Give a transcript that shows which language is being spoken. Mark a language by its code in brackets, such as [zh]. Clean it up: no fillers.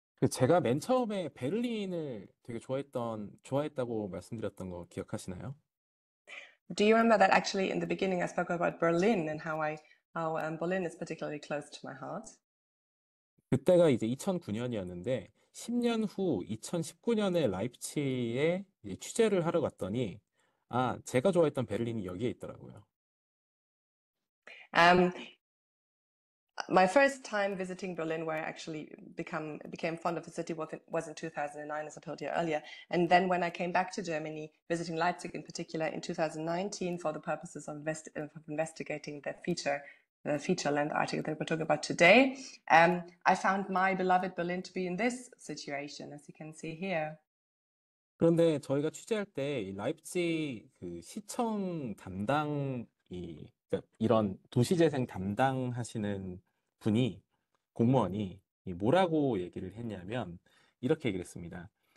[ko] 제가 맨 처음에 베를린을 되게 좋아했다고 말씀드렸던 거 기억하시나요? [en] Do you remember that actually in the beginning I spoke about Berlin and how Berlin is particularly close to my heart? [ko] 그때가 이제 2009년이었는데 10년 후 2019년에 라이프치히에 이제 취재를 하러 갔더니 제가 좋아했던 베를린이 여기에 있더라고요. [en] My first time visiting Berlin, where I actually became fond of the city, was in 2009, as I told you earlier. And then when I came back to Germany, visiting Leipzig in particular in 2019 for the purposes of investigating the feature-length article that we're talking about today, I found my beloved Berlin to be in this situation, as you can see here. [ko] 그런데 저희가 취재할 때 이 라이프치히 그 시청 그러니까 이런 도시재생 담당하시는 공무원이 뭐라고 얘기를 했냐면 이렇게 얘기를 했습니다.